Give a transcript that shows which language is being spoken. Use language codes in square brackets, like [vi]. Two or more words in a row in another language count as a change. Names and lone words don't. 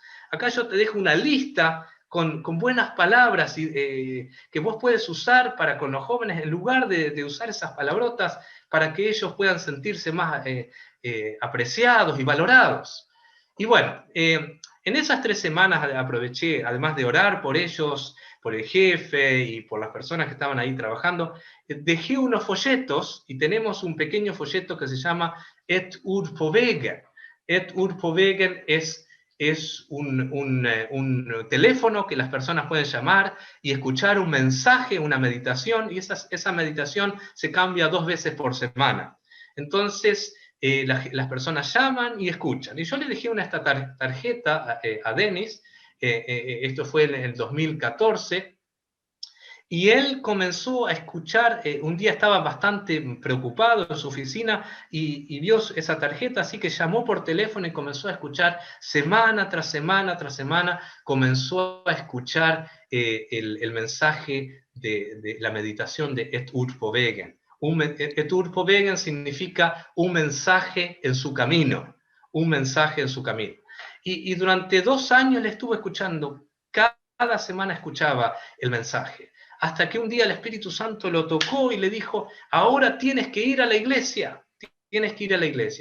[es] Acá yo te dejo una lista con buenas palabras que vos puedes usar para con los jóvenes en lugar de usar esas palabrotas para que ellos puedan sentirse más apreciados y valorados. Y bueno, en esas 3 semanas aproveché, además de orar por ellos, por el jefe y por las personas que estaban ahí trabajando, dejé unos folletos y tenemos un pequeño folleto que se llama Et ord på vägen. Et ord på vägen es un teléfono que las personas pueden llamar y escuchar un mensaje, una meditación, y esa meditación se cambia 2 veces por semana. Entonces, las personas llaman y escuchan. Y yo le dejé esta tarjeta a Dennis, esto fue en el 2014, y él comenzó a escuchar, un día estaba bastante preocupado en su oficina y vio esa tarjeta, así que llamó por teléfono y comenzó a escuchar semana tras semana tras semana, comenzó a escuchar el mensaje de la meditación de Et ord på vägen. Et ord på vägen significa un mensaje en su camino, un mensaje en su camino. Y durante 2 años le estuvo escuchando, cada semana escuchaba el mensaje. Hasta que un día el Espíritu Santo lo tocó y le dijo, ahora tienes que ir a la iglesia, tienes que ir a la iglesia.